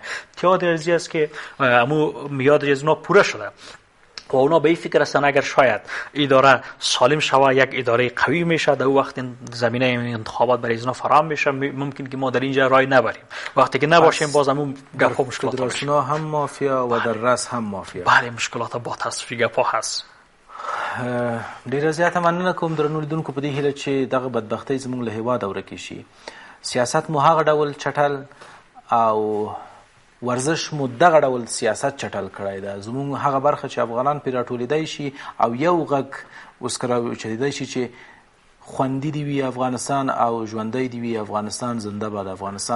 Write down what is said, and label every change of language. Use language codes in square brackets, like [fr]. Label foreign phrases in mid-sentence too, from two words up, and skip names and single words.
[fa] اتحاد ارزی است که میاد از اونها پوره شده و اونا به این فکر هستن اگر شاید اداره سالم شود، یک اداره قوی میشه، در وقت زمینه انتخابات برای اینا فراهم میشه، ممکن که ما در اینجا رای نبریم. وقتی که نباشیم باز هم گپا مشکلات فدراسیون هم مافیا و در رأس هم مافیا. بله مشکلات با تصفیه گپا هست. [ps] ډیره زیاته مننه کوم درنو لیدونکو په دې هیله چې دغه بدبختۍ زموږ له هېواده ورکې شي. سیاست مو هغه ډول چټل او ورزش مو دغه ډول سیاست چټل کړی ده. زموږ هغه برخه چې افغانان پرې راټولېدی شي او یو غږ اوس که راوچتېدی شي چې خوندي دی وي افغانستان او ژوندی دی وي افغانستان، [fa] زنده باد افغانستان.